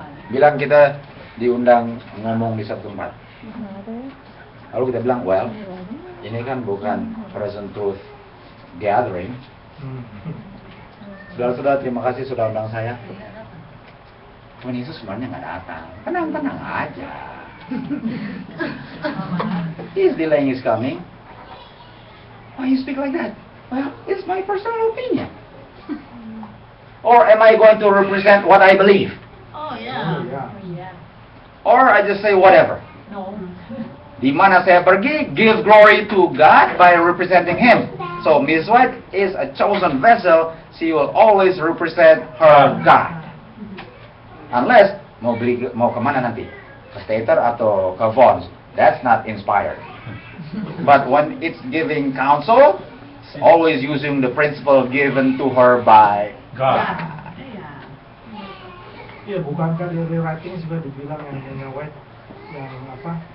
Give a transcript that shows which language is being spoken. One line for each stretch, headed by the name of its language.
Indonesian: Bilang kita diundang ngomong di satu tempat. Lalu kita bilang, well, ini kan bukan
English: present truth gathering.
Indonesian: Saudara-saudara, terima kasih sudah undang saya. Tuhan Yesus sebenarnya nggak datang. Tenang-tenang aja.
English: He's delaying his coming. Why you speak like that? Well, it's my personal opinion. Or am I going to represent what I believe? Oh yeah.
Indonesian: Iya.
English: Or I just say whatever. No.
Indonesian: Di mana saya pergi,
English: give glory to God by representing Him. So Miss White is a chosen vessel. She will always represent her God.
Indonesian: Unless mau kemana nanti? Ke Stater atau ke Vons.
English: That's not inspired. But when it's giving counsel, always using the principle given to her by God.
Indonesian: Iya, bukankah di rewriting sudah dibilang yang punya White yang apa?